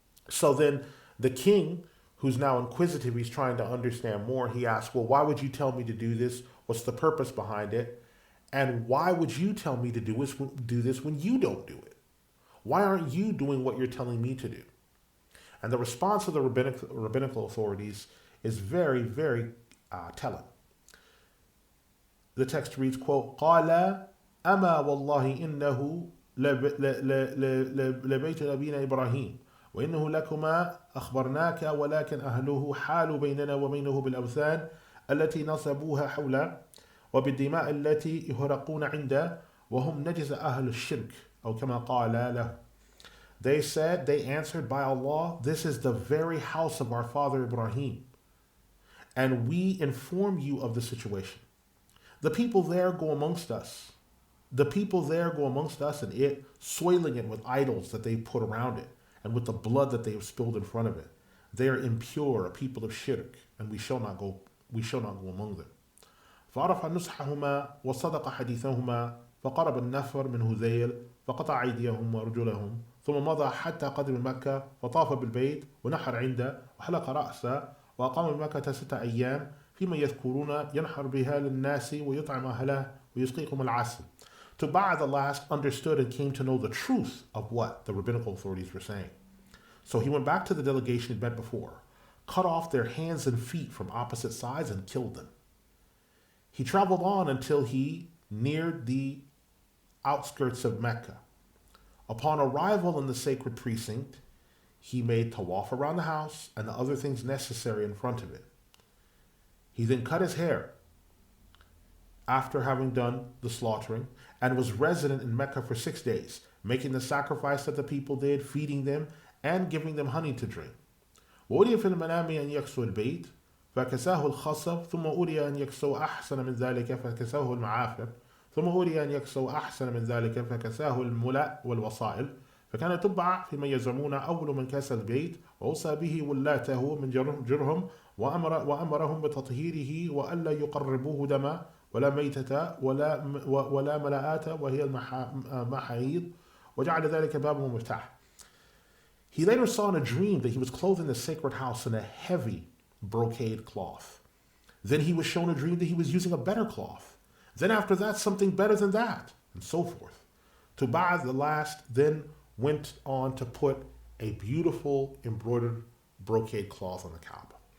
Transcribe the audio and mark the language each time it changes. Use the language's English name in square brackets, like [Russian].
[English] So then the king, who's now inquisitive, he's trying to understand more. He asks, well, why would you tell me to do this? What's the purpose behind it? And why would you tell me to do this when you don't do it? Why aren't you doing what you're telling me to do? And the response of the rabbinical authorities is very, very telling. [Arabic] The text reads, quote, قال أما والله إنه لبيت نبينا إبراهيم وإنه لكما أخبرناك ولكن أهله حالوا بيننا وبينه بالأوثان التي نصبوها حوله وبالدماء التي يهرقون عنده وهم نجس أهل الشرك أو كما قال له. [English] They answered, by Allah, this is the very house of our father Ibrahim, and we inform you of the situation. The people there go amongst us. And it, soiling it with idols that they put around it, and with the blood that they have spilled in front of it. They are impure, a people of shirk, and we shall not go among them. [Arabic] فعرف نصحهما وصدق حديثهما فقرب النفر من هذيل فقطع أيديهم وأرجلهم ثم مضى حتى قدم مكة فطاف بالبيت ونحر عنده وحلق رأسه وأقام بمكة 6 أيام فيما يذكرون ينحر بها للناس ويطعم أهله ويسقيكم العسل. [English] Tubba the Last understood and came to know the truth of what the rabbinical authorities were saying. So he went back to the delegation he'd met before, cut off their hands and feet from opposite sides and killed them. He traveled on until he neared the outskirts of Mecca. Upon arrival in the sacred precinct, he made tawaf around the house and the other things necessary in front of it. He then cut his hair after having done the slaughtering and was resident in Mecca for 6 days, making the sacrifice that the people did, feeding them, and giving them honey to drink. [Arabic] وأري في المنام أن يكسو البيت فكساه الخصب ثم أري أن يكسو أحسن من ذلك فكساه المعافر ثم أري أن يكسو أحسن من ذلك فكساه الملأ والوصائل فكان تبع فيما يزعمون أول من كسى البيت وأوصى به ولاته من جرهم وأمرهم بتطهيره وألا يقربوه دما ولا ميتة ولا ملاءات وهي المحايض وجعل ذلك بابه مفتاح. [English] He later saw in a dream that he was clothed in the sacred house in a heavy brocade cloth. Then he was shown a dream that he was using a better cloth. Then after that, something better than that, and so forth. Tubba the Last then went on to put a beautiful embroidered brocade cloth on the Kaaba.